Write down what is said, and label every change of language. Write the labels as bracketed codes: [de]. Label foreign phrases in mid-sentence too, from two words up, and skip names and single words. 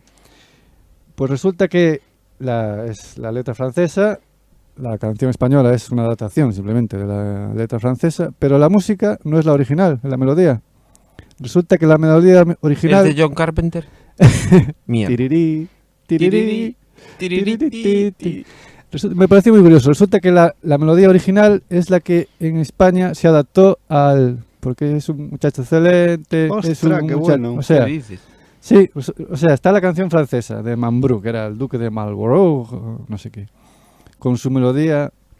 [es] Pues resulta que es la letra francesa, la canción española es una adaptación simplemente de la letra francesa, pero la música no es la original, la melodía. Resulta que la melodía original... ¿Es de John Carpenter? Mierda. Tirirí, tirirí, Tiriri. me pareció muy curioso. Resulta que la melodía original es la que en España se adaptó porque es un muchacho excelente. es Ostras, un qué muchacho, bueno. o sea, ¿Qué dices? Sí, o sea, está la canción francesa de Mambrú, que era el duque de Marlborough, o no sé qué, con su melodía.